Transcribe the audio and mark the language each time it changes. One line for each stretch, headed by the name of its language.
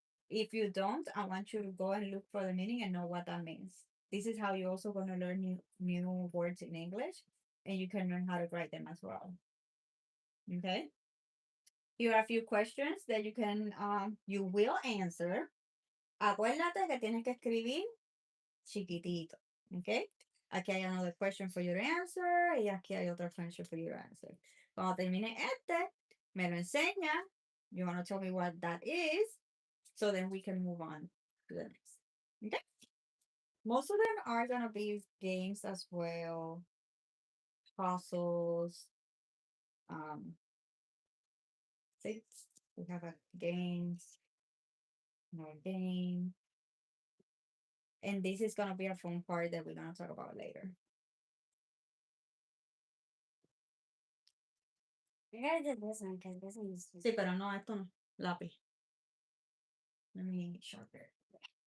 English: If you don't, I want you to go and look for the meaning and know what that means. This is how you're also gonna learn new words in English, and you can learn how to write them as well. Okay? Here are a few questions that you will answer.
Spanish: Acuérdate que tienes que escribir chiquitito. Okay? Aquí hay
English: another question for you to answer
Spanish: y aquí hay otra
English: question for you to answer.
Spanish: Cuando termine este, me lo enseña.
English: You want to tell me what that is, so then we can move on to the next. Okay? Most of them are going to be games as well, puzzles. Um, see, we have a games, more game. And this is going to be a fun part that we're going to talk about later. We gotta do this one because this one is.
Spanish: Sí, pero no, esto no. Lápiz.
English: Let me sharpen it.